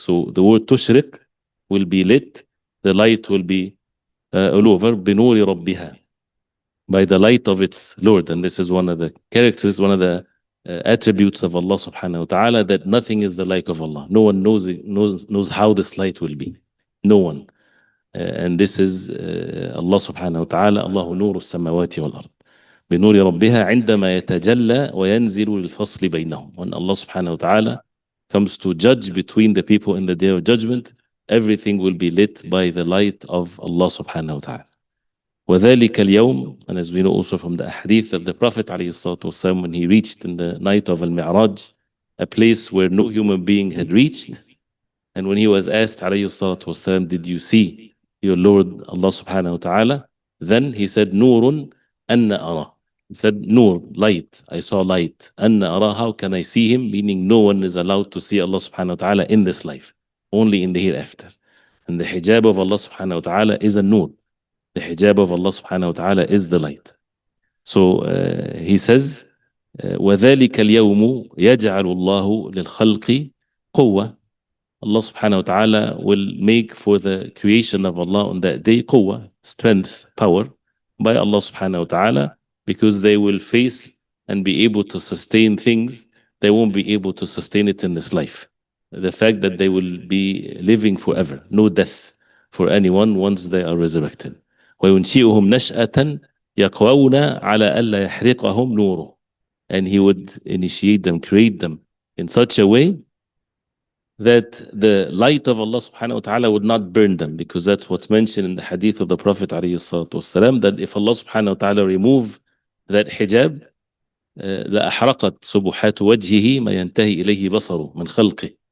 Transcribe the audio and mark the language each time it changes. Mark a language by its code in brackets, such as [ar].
[en] So the word tushriq will be lit, the light will be all over, [ar] بِنُورِ رَبِّهَا, [en] by the light of its Lord. And this is one of the characters, one of the attributes of Allah subhanahu wa ta'ala, that nothing is the like of Allah. No one knows how this light will be. No one. And this is Allah subhanahu wa ta'ala, [ar] الله نور السماوات والأرض بنور ربها عندما يتجلى وينزل للفصل بينهم. [en] When Allah subhanahu wa ta'ala comes to judge between the people in the day of judgment, everything will be lit by the light of Allah subhanahu wa ta'ala. [ar] وذلك اليوم, [en] and as we know also from the hadith that the Prophet [ar] عليه الصلاة والسلام, [en] when he reached in the night of Al-Mi'raj, a place where no human being had reached, and when he was asked عليه الصلاة والسلام, did you see your Lord Allah subhanahu wa ta'ala? Then he said, [ar] نور أن أرى. [en] He said, nur, light. I saw light. [ar] أن أرى, [en] how can I see him? Meaning no one is allowed to see Allah subhanahu wa ta'ala in this life, only in the hereafter. And the hijab of Allah subhanahu wa ta'ala is a nur. The hijab of Allah subhanahu wa ta'ala is the light. So he says, [ar] وذلك اليوم يجعل الله للخلق قوة. [en] Allah subhanahu wa ta'ala will make for the creation of Allah on that day قوة, strength, power, by Allah subhanahu wa ta'ala, because they will face and be able to sustain things. They won't be able to sustain it in this life. The fact that they will be living forever, no death for anyone once they are resurrected. [ar] وينشئهم نشأة يقوون على ألا يحرقهم نوره. [en] And he would initiate them, create them in such a way that the light of Allah subhanahu wa ta'ala would not burn them, because that's what's mentioned in the hadith of the Prophet alayhi salatu wasalam, that if Allah subhanahu wa ta'ala remove that hijab, [ar] لأحرقت سبحات وجهه ما ينتهي إليه بصره من خلقه.